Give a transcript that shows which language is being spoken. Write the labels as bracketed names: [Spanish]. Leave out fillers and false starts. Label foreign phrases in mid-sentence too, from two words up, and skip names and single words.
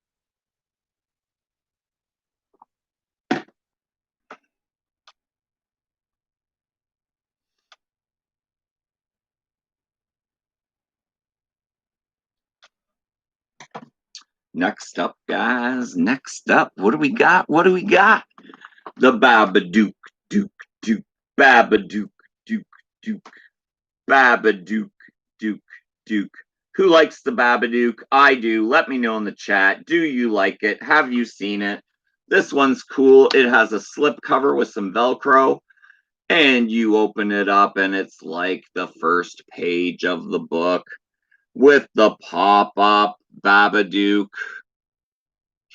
[English] Next up, guys. Next up, what do we got? What do we got? The Babadook, Duke, Duke, Babadook, Duke, Duke, Babadook, Duke, Duke. Who likes the Babadook? I do. Let me know in the chat. Do you like it? Have you seen it? This one's cool. It has a slip cover with some Velcro, and you open it up, and it's like the first page of the book with the pop-up Babadook.